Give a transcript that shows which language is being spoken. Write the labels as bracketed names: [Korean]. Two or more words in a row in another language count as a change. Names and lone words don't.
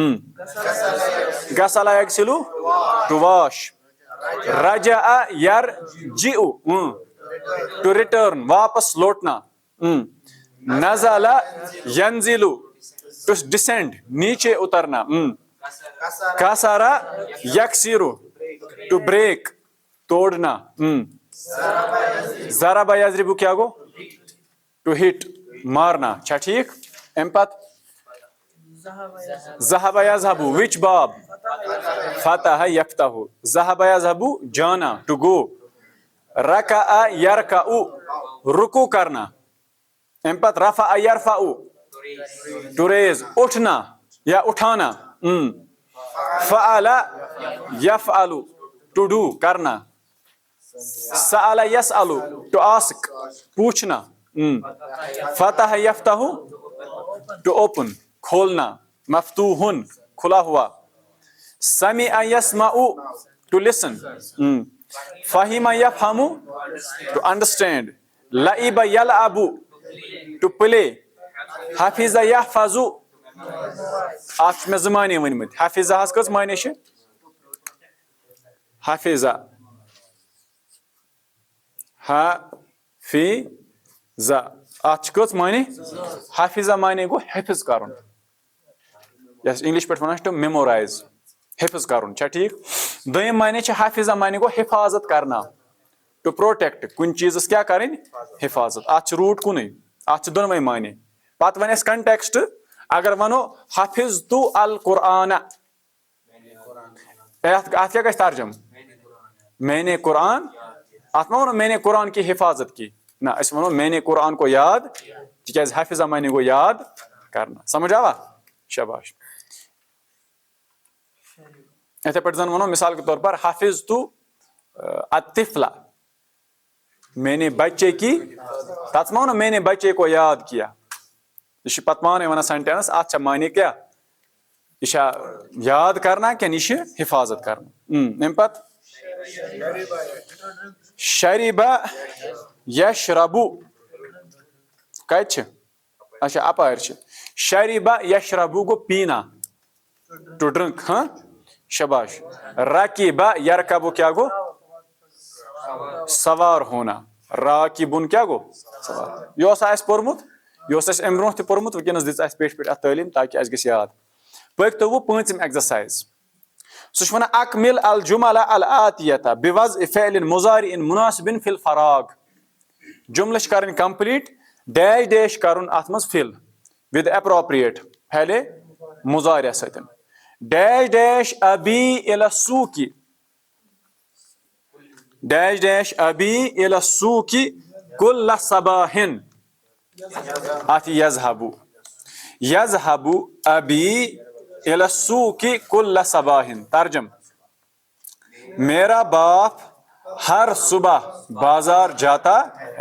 [Arabic] غسل یغسل [English] to wash [Arabic] رجع یرجع [English] to return [Urdu] واپس لوٹنا [Arabic] نزل ینزل [English] to descend [Urdu] نیچے اترنا [Arabic] کسر یکسر [English] to break [Arabic] توڑنا ضرب یضرب [Kashmiri] کیا گو [English] to hit [Arabic] مارنا [Kashmiri] چھا ٹھیک ام پت [Arabic] ذهب یذهب وچ باب فتح یفتح ذهب یذهب جانا [English] to go [Arabic] رکع یرکع [Urdu] رکوع کرنا [Arabic] ام پت رفع یرفع [English] to raise [Urdu] اٹھنا یا اٹھانا [Arabic] فعل یفعل [English] to do [Arabic] کرنا سأل یسأل [English] to ask [Arabic] پوچھنا فتح یفتح [English] to open [Arabic] کھولنا مفتوح [Urdu] کھلا ہوا [Arabic] سمع یسمع [English] to listen [Arabic] فہیمہ یفہمو [English] to understand, [Kashmiri] لعب یلعب [English] to play, [Kashmiri] حفظ یحفظ اتھ میں زمانے ونمت، حفظ ہس کٔژ معنی چھ؟ حفظ حفظ اتھ کٔژ معنی؟ حفظ معنی گو حفظ کرن، یس انگلش پہ ونان [English] to memorize, [Kashmiri] حفظ کرن چھا ٹھیک؟ دویم معنی چھ حفظ معنی گو [Urdu] حفاظت کرنا، [English] to protect, [Kashmiri] کن چیزس کیا کریں؟ حفاظت، اتھ روٹ کن، اتھ دونوے معنی۔ پتہ ون اس کنٹیکسٹ، اگر ونو [Arabic] حفظت القرآن، [Kashmiri] اتھ کیا گژھِ ترجم؟ [Urdu] میں نے قرآن، [Kashmiri] اتھ ما ونو [Urdu] میں نے قرآن کی حفاظت کی، [Kashmiri] نہ اس ونو [Urdu] میں نے قرآن کو یاد، [Kashmiri] تکیاز حفظ معنی گو [Urdu] یاد کرنا، [Kashmiri] سمجھ آوا؟ شاباش۔ اتھے پہ زن ونو [Urdu] مثال کے طور پر [Arabic] حفظت الطفل، [Urdu] میں نے بچے کی، [Kashmiri] تتھ ما ونو [Urdu] میں نے بچے کو یاد کیا، [Kashmiri] یہ پتہ پانے ونان سینٹینس، اتھ معنی کیا؟ [Urdu] یہ یاد کرنا کہ یہ حفاظت کرنا۔ [Kashmiri] ام پتہ شرب یشرب، کت اچھا اپار شرب یشرب گو پینا، [English] to drink, [Kashmiri] ہاں شباش۔ رکب یرکب کیا گو؟ [Urdu] سوار ہونا، [Kashmiri] راکبن کیا گو؟ سوار۔ یہ اس پورمت، یہ ام برو تہ پورمت، ونکس دِژ اس پیش پیٹ ات تعلیم تاکہ اس گژھِ یاد۔ پٔکتو پٲنٛژِم ایکزرسائز، سہ چھ ونان [Arabic] اکمل الجمل الآتیہ بوضع فعل مضارع مناسب فی الفراغ، [Kashmiri] جملہ چھ کرن کمپلیٹ، ڈیش ڈیش کرن ات مز [English] fill with appropriate [Kashmiri] فعل مضارع ستن، ڈیش ڈیش [Arabic] ابی الی السوق، ڈیش ڈیش ابی الی السوق کل صباح، ات یذهب، یذهب ابی الی السوق کل صباح، ترجم [Urdu] میرا باپ ہر صبح بازار جاتا ہے۔